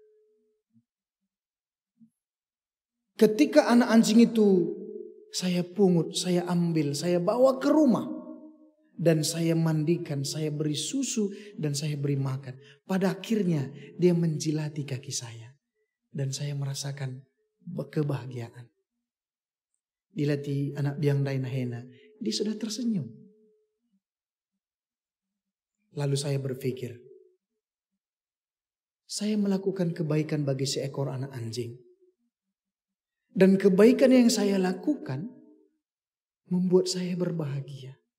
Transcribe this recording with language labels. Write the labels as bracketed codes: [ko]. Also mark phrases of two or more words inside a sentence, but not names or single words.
[id] Ketika anak anjing itu saya pungut, saya ambil, saya bawa ke rumah. Dan saya mandikan, saya beri susu dan saya beri makan. Pada akhirnya dia menjilati kaki saya. Dan saya merasakan kebahagiaan. [btx] Dilati anak biang dai nahena, [id] dia sudah tersenyum. Lalu saya berpikir, saya melakukan kebaikan bagi seekor anak anjing. Dan kebaikan yang saya lakukan membuat saya berbahagia.